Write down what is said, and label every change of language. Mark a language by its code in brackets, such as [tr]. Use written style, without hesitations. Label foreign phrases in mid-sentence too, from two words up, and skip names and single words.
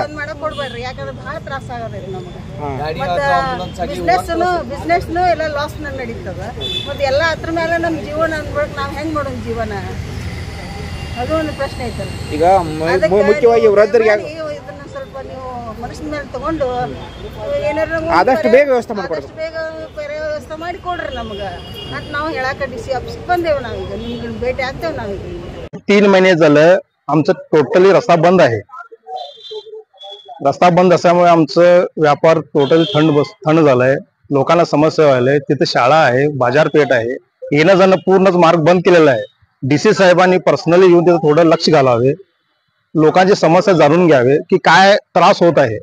[kn] ಬಂದ್ ಮಾಡಕ್ ಕೊಡ್ಬೇಡ್ರಿ, ಯಾಕಂದ್ರೆ ಬಹಳ ತ್ರಾಸ ಆಗದ್ರಿ ನಮ್ಗೆ। ಮತ್ತೆ ಬಿಸ್ನೆಸ್ನು ಎಲ್ಲ ಲಾಸ್ ನಡೀತದ, ಮತ್ತೆ ಎಲ್ಲ ಅದ್ರ ಮೇಲೆ ನಮ್ಮ ಜೀವನ ಅನ್ಬಿಟ್ಟು ನಾವ್ ಹೆಂಗ್ ಮಾಡೋಣ ಜೀವನ, ಅದು ಒಂದು ಪ್ರಶ್ನೆ ಐತಲ್ಲ। ಈಗ ಮುಖ್ಯವಾಗಿ ವೃದ್ಧರಿಗೆ ಇದನ್ನ ಸ್ವಲ್ಪ ನೀವು ಮನಸ್ಸಿನ ಮೇಲೆ ತಗೊಂಡು ಏನಾರ ಆದಷ್ಟು ಬೇಗ ವ್ಯವಸ್ಥೆ ಮಾಡ್ಕೊಡ್ಬೇಕು, ಬೇಗ ವ್ಯವಸ್ಥೆ ಮಾಡಿ ಕೊಡ್ರಿ ನಮ್ಗೆ ಅಂತ ನಾವು ಹೇಳಾಕ ಡಿಸಿ ಆಫೀಸ್ಗೆ ಬಂದೇವು। ನಾವೀಗ ನಿಮ್ಗೆ ಭೇಟಿ ಆಗ್ತೇವೆ। ನಾವೀಗ [mr] 3 महिने झालं आमचं टोटली रस्ता बंद आहे। रस्ता बंद असल्यामुळे आमचं व्यापार टोटली थंड झालाय, लोकांना समस्या व्हायलाय। तिथे शाळा आहे, बाजारपेठ आहे, येणं जाणं पूर्णच मार्ग बंद केलेला आहे। डीसी साहेबांनी पर्सनली येऊन तिथे थोडं लक्ष घालावे, लोकांची समस्या जाणून घ्यावे की काय त्रास होत आहे।